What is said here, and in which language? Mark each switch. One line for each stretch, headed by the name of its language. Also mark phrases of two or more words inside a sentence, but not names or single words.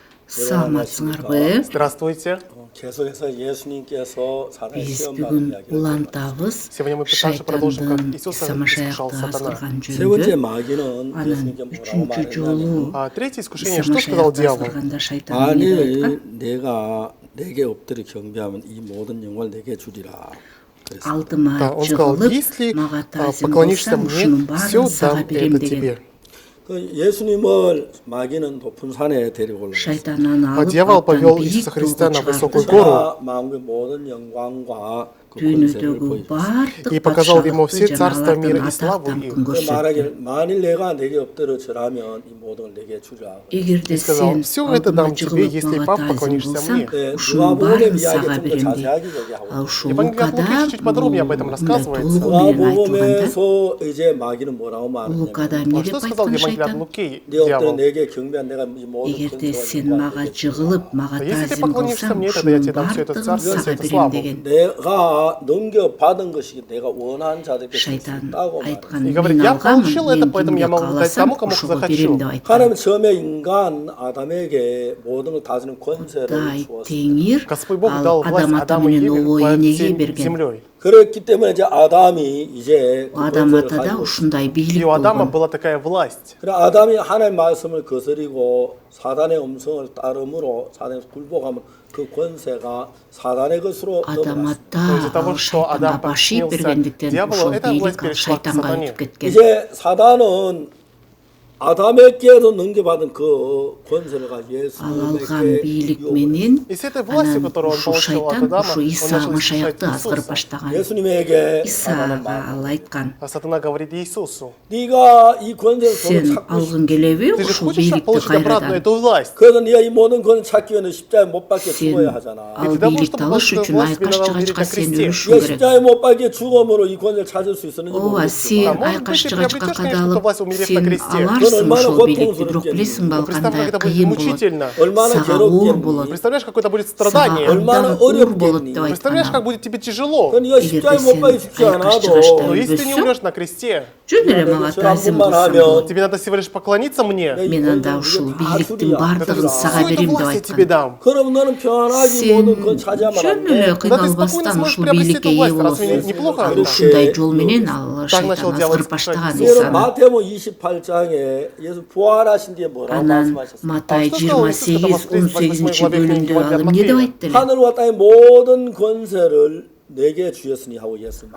Kyrgyz: Саламатсыңарбы?
Russian: Здравствуйте.
Korean: 계속해서 예수님께서 사단의
Kyrgyz: Биз
Korean: 시험
Kyrgyz: бүгүн
Korean: 받는 이야기를
Kyrgyz: улантабыз
Russian: Сегодня мы также продолжим, как
Kyrgyz: шайтандын
Russian: Иисуса
Kyrgyz: Самашаякты
Russian: искушал сатана.
Kyrgyz: азгырган
Korean: 세 번째
Kyrgyz: жөнүндө.
Korean: 마귀는
Kyrgyz: Анан
Korean: 예수님께 뭐라고
Kyrgyz: үчүнчү жолу
Korean: 말했냐면
Russian: Третье искушение, что сказал
Kyrgyz: Самашаякты
Russian: дьявол?
Kyrgyz: азгырганда шайтан эмне деп айткан?
Korean: 만일 내가 내게 엎드려 경배하면 이 모든 영광을 내게 주리라. 그랬습니다.
Kyrgyz: Алдыма
Russian: Да, он сказал,
Kyrgyz: жыгылып,
Russian: если
Kyrgyz: мага таазим
Russian: поклонишься
Kyrgyz: болсаң, ушунун
Russian: мне,
Kyrgyz: баарын
Russian: все
Kyrgyz: сага
Russian: дам
Kyrgyz: берем
Russian: это
Kyrgyz: деген.
Russian: тебе.
Korean: 그 예수님을 마귀는 높은 산에 데리고 올라갔어요.
Kyrgyz: Шайтан аны алып,
Russian: Дьявол
Kyrgyz: аттан
Russian: повел
Kyrgyz: бийик
Russian: Иисуса Христа
Kyrgyz: тоого
Russian: на высокую
Kyrgyz: чыгарды.
Russian: гору
Korean: 자, 만국의 모든 영광과 그 권세를
Kyrgyz: Дүйнөдөгү
Korean: 보여줬어요.
Kyrgyz: баардык
Russian: и показал ему все
Kyrgyz: патшалыкты жана
Russian: царства мира
Kyrgyz: алардын
Russian: и славу
Kyrgyz: атактан
Russian: их.
Kyrgyz: күн
Korean: 그
Kyrgyz: көрсөттү.
Korean: 말하기를 만일 내가 내게 엎드려 절하면 이 모든 걸 내게 주리라.
Kyrgyz: Эгерде
Russian: И сказал,
Kyrgyz: сен
Russian: все это
Kyrgyz: алдыма
Russian: дам тебе,
Kyrgyz: жыгылып
Russian: если
Kyrgyz: мага пап таазим
Russian: поклонишься
Kyrgyz: болсаң,
Russian: мне.
Kyrgyz: ушунун
Korean: 누가복음의
Kyrgyz: баарын
Korean: 이야기
Kyrgyz: сага
Korean: 좀더
Kyrgyz: берем дейт.
Korean: 자세하게 얘기하고
Kyrgyz: А ушул
Russian: Евангелие от Луки
Kyrgyz: Лукада
Russian: чуть подробнее об этом рассказывается.
Kyrgyz: толугу менен айтылганда,
Korean: 누가복음에서 이제 마귀는 뭐라고
Kyrgyz: Лукада
Korean: 말하냐면
Kyrgyz: эмне
Russian: Что
Kyrgyz: деп
Russian: сказал
Kyrgyz: айткан
Russian: Евангелие от
Kyrgyz: шайтан?
Russian: Луки,
Korean: 네 엎드려
Russian: дьявол?
Korean: 내게 경배한 내가 이 모든
Kyrgyz: Эгерде
Korean: 권세와
Kyrgyz: сен
Korean: 영광을
Kyrgyz: мага
Korean: 내게 주리라.
Kyrgyz: жыгылып, мага
Russian: Если ты
Kyrgyz: таазим
Russian: поклонишься
Kyrgyz: кылсаң,
Russian: мне, тогда я
Kyrgyz: ушунун
Russian: тебе дам все это
Kyrgyz: баардыгын
Russian: царство,
Kyrgyz: сага
Russian: всю эту
Kyrgyz: берем
Russian: славу.
Kyrgyz: деген.
Korean: 내가 넘겨받은 것이 내가 원하는 자들에게 줄 수
Kyrgyz: Шайтан
Korean: 있다고 말해요.
Kyrgyz: айткан,
Russian: И говорит,
Kyrgyz: мен
Russian: я
Kyrgyz: алганмын,
Russian: получил это,
Kyrgyz: мен
Russian: поэтому я
Kyrgyz: кимге
Russian: могу дать
Kyrgyz: кааласам
Russian: тому, кому
Kyrgyz: ошого
Russian: захочу.
Kyrgyz: берем деп айткан.
Korean: 하나님 처음에 인간 아담에게 모든 걸 다스리는 권세를
Kyrgyz: Дай
Korean: 주었어요.
Kyrgyz: теңир
Russian: Господь Бог
Kyrgyz: ал
Russian: дал власть
Kyrgyz: адам ата
Russian: Адаму и
Kyrgyz: менен
Russian: Еве обо владеть
Kyrgyz: энеге
Russian: всей
Kyrgyz: берген.
Russian: землей.
Korean: 그렇기 때문에 이제 아담이 이제 그
Kyrgyz: Адам
Korean: 권세를
Kyrgyz: атада
Korean: 가지고
Kyrgyz: ушундай бийлик
Russian: И у Адама
Kyrgyz: болгон.
Russian: была такая власть.
Korean: 그래 아담이 하나님의 말씀을 거스리고 사단의 음성을 따름으로 사단에 굴복하면 그 권세가 사단의 것으로
Kyrgyz: Адам
Korean: 넘어갔습니다.
Kyrgyz: ата
Russian: из-за того,
Kyrgyz: ал
Russian: что
Kyrgyz: шайтанга
Russian: Адам
Kyrgyz: баш ийип
Russian: подчинился
Kyrgyz: бергендиктен
Russian: дьяволу,
Kyrgyz: ушул
Russian: эта власть
Kyrgyz: бийлик ал
Russian: перешла к
Kyrgyz: шайтанга
Russian: сатане.
Kyrgyz: өтүп кеткен.
Korean: 이제 사단은 아담에게도 넘겨받은 그 권세를 가지고
Kyrgyz: Ал алган
Korean: 예수님에게
Kyrgyz: бийлик
Korean: 유혹을
Kyrgyz: менен
Russian: И с этой властью,
Kyrgyz: анан
Russian: которую он
Kyrgyz: ушул
Russian: получил от
Kyrgyz: шайтан
Russian: Адама,
Kyrgyz: ушу
Russian: он
Kyrgyz: Иса
Russian: начал искушать
Kyrgyz: Машаякты азгырып
Russian: Иисуса.
Kyrgyz: баштаган.
Korean: 예수님에게
Kyrgyz: Исага ал айткан,
Russian: А сатана говорит Иисусу,
Korean: 네가 이 권세를 서로
Kyrgyz: сен
Korean: 찾고
Kyrgyz: алгың келеби
Russian: ты же
Kyrgyz: ушул
Russian: хочешь
Kyrgyz: бийликти
Russian: получить обратно
Kyrgyz: кайрадан?
Russian: эту власть?
Korean: 그래서 네가 이 모든 권을 찾기 위해서 십자가에 못 박혀 죽어야
Kyrgyz: Сен
Korean: 하잖아.
Kyrgyz: ал
Russian: для того,
Kyrgyz: бийликти
Russian: чтобы
Kyrgyz: алыш
Russian: получить
Kyrgyz: үчүн
Russian: власть, тебе надо
Kyrgyz: айкашчыга
Russian: умереть на
Kyrgyz: чыкка сен
Russian: кресте.
Kyrgyz: өлүшүң
Korean: 네가
Kyrgyz: керек.
Korean: 십자가에 못 박혀 죽음으로 이 권세를 찾을 수 있었는지
Kyrgyz: Ооба, сен
Korean: 모르겠지만
Russian: может быть, ты
Kyrgyz: айкашчыга
Russian: приобретешь,
Kyrgyz: чыкка
Russian: конечно, эту власть,
Kyrgyz: кадалып,
Russian: умерев на
Kyrgyz: сен
Russian: кресте.
Kyrgyz: аларсың
Korean: 얼마나
Kyrgyz: ушул бийликти, бирок
Korean: 고통스럽겠니.
Kyrgyz: билесиң ба ал
Russian: Представь, как
Kyrgyz: кандай
Russian: это будет
Kyrgyz: кыйын болот.
Russian: мучительно.
Korean: 얼마나
Kyrgyz: Сага оор
Korean: 괴롭겠니.
Kyrgyz: болот.
Russian: Представляешь, какое это будет
Kyrgyz: Сага
Russian: страдание?
Korean: 얼마나
Kyrgyz: абдан оор болот
Korean: 어렵겠니.
Kyrgyz: деп
Russian: Представляешь, как
Kyrgyz: айткан.
Russian: будет тебе тяжело?
Korean: 그 네가 십자가에
Kyrgyz: эгерде
Korean: 못
Kyrgyz: сен
Korean: 박혀 죽지 않아도
Kyrgyz: айкашчыга
Russian: Но если ты не
Kyrgyz: өлбөсөң,
Russian: умрешь на кресте,
Kyrgyz: жөн эле мага
Korean: 한
Kyrgyz: таазим
Korean: 번만
Kyrgyz: кылсаң
Korean: 하면
Kyrgyz: болот.
Russian: тебе надо всего лишь поклониться мне.
Korean: 내
Kyrgyz: Мен
Korean: 이
Kyrgyz: анда
Korean: 권세를
Kyrgyz: ушул
Korean: 네가 다
Kyrgyz: бийликтин
Korean: 주리라.
Kyrgyz: баардыгын сага
Russian: Всю эту
Kyrgyz: берем деп
Russian: власть я тебе
Kyrgyz: айткан.
Russian: дам.
Korean: 그럼 너는 편안하게
Kyrgyz: Сен
Korean: 모든 건 차지하면 안
Kyrgyz: жөн
Korean: 돼.
Kyrgyz: эле
Russian: Тогда ты спокойно
Kyrgyz: кыйналбастан
Russian: сможешь
Kyrgyz: ушул
Russian: приобрести
Kyrgyz: бийликке
Russian: эту
Kyrgyz: ээ
Russian: власть. Разве
Kyrgyz: болосуң.
Russian: неплохо
Kyrgyz: Ал
Russian: это?
Kyrgyz: ушундай жол менен ал
Russian: Так начал
Kyrgyz: шайтан
Russian: дьявол
Kyrgyz: азгырып баштаган
Russian: искушать
Korean: 그래서
Kyrgyz: Исаны.
Korean: 마태복음 28장에 예수 부활하신 뒤에 뭐라고
Kyrgyz: Анан
Korean: 말씀하셨어요?
Kyrgyz: Матай
Russian: А что сказал Иисус, когда
Kyrgyz: 28-18
Russian: главе книги
Kyrgyz: бөлүмдө ал
Russian: Евангелия от
Kyrgyz: эмне деп
Russian: Матфея?
Kyrgyz: айтты эле?
Korean: 하늘과 땅의 모든 권세를 내게 주셨으니 하고 예수님.